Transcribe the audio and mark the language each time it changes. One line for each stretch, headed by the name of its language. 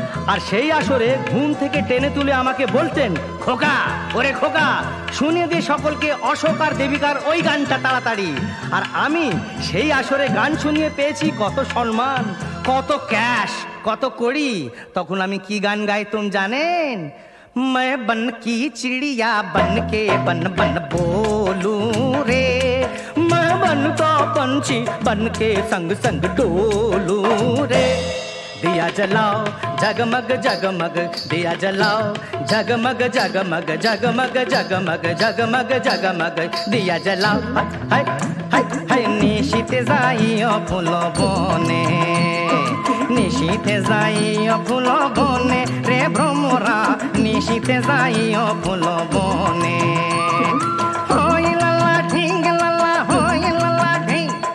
Bangla: আর সেই আসরে ঘুম থেকে টেনে তুলে আমাকে বলতেন, খোকা ওরে খোকা, শুনে দিয়ে সকলকে অশোক আর দেবিকার ওই গানটা তাড়াতাড়ি। আর আমি সেই আসরে গান শুনিয়ে পেয়েছি কত সম্মান, কত ক্যাশ, কত কড়ি। তখন আমি কি গান গাইতাম জানেন?
Hindi: मैं बन की चिड़िया बन के बन बन बोलूं रे, मैं बन का पंछी बन के संग संग डोलूं रे। दिया जलाओ जगमग जगमग, दिया जलाओ जगमग जगमग, जगमग जगमग जगमग जगमग, दिया जलाओ।
Bangla: हाय हाय हाय निशीते जाइयो फूलो बने, নিশীথে যাইও ফুল বনে রে ভ্রমরা, নিশীথে যাইও ফুল বনে। হই লালা ঢিং লালা, হই লালা ঢিং।